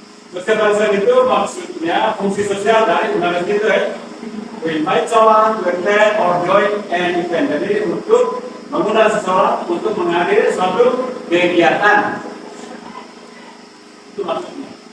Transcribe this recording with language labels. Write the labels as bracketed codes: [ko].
[id] Social present itu maksudnya fungsi sosial dari undangan itu ya. [en] We invite someone to attend or join an event. [id] Jadi untuk mengundang seseorang untuk menghadiri suatu kegiatan. Itu maksudnya.